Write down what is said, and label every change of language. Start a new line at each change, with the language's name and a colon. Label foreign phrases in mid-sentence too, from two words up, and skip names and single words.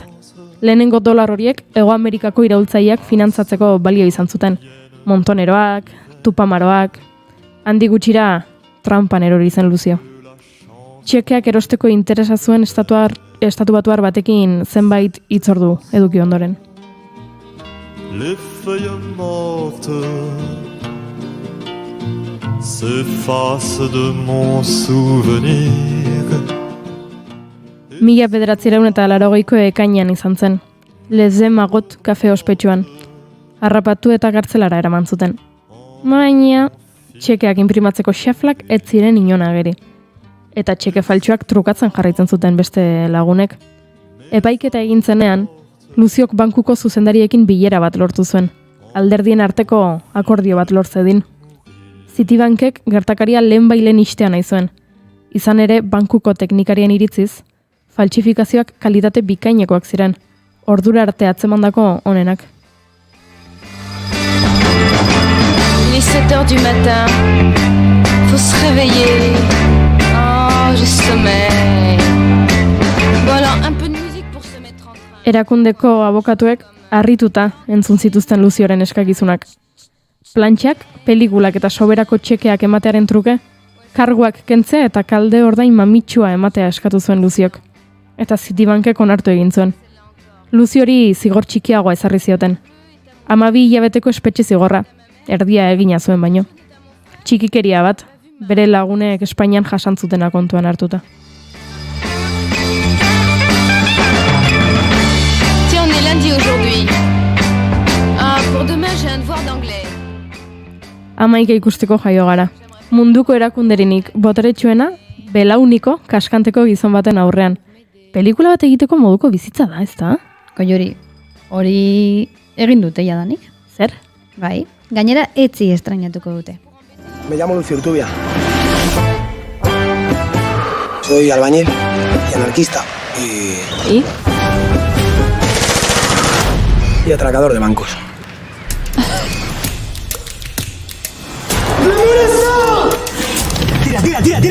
Basque: Lehenengo dolar horiek Hego Amerikako iraultzaileak finantzatzeko balio izan zuten. Montoneroak, tupamaroak, handi gutxira trampan erori zen Luzio. Txekeak erosteko interesa zuen estatu batuar batekin zenbait hitzordu eduki ondoren.
French: Les feuilles mortes s'effacent de mon souvenir.
Basque: 1980ko ekainean izan zen. Les de Magot kafe ospetsuan. Harrapatu eta gartzelara eraman zuten. Baina, txekeak inprimatzeko xaflak ez ziren inon ageri. Eta txeke faltsuak trukatzen jarraitzen zuten beste lagunek. Epaiketa egin zenean, Luziok bankuko zuzendariekin bilera bat lortu zuen. Alderdien arteko akordio bat lortzedin. Citibankek gertakaria lehenbailen istea nahi zuen. Izan ere, bankuko teknikarien iritziz, faltsifikazioak kalitate bikainekoak ziren. Ordura arte atzemandako onenak.
French: Il est 7h du matin, faut se réveiller. Oh, je sommeille. Bon alors, un peu de musique pour se mettre en train.
Basque: Erakundeko abokatuek harrituta entzun zituzten Luzioren eskakizunak. Plantxak, pelikulak eta soberako txekeak ematearen truke, karguak kentzea eta kalde ordain mamitsua ematea eskatu zuen Luziok. Eta Citibankek onartu egin zuen. Luziori zigor txikiagoa ezarri zioten. 12 hilabeteko espetxe zigorra, erdia egina zuen baino. Txikikeria bat, bere lagunek Espainian jasantzutena kontuan hartuta.
French: Tiens, on est lundi aujourd'hui. Ah, pour demain, j'ai un devoir d'anglais.
Basque: Amaika ikusteko jaio gara. Munduko erakunderinik boteretsuena, belauniko kaskanteko gizon baten aurrean. Pelikula bat egiteko moduko bizitza da, ezta? Koiori, hori egin dute jadanik. Zer? Bai, gainera etzi estrainatuko dute.
Spanish: Me llamo Lucio Urtubia. Soy albañil y anarquista. ¿Y? Y atracador de bancos. ¡Tira, tira, tira, tira!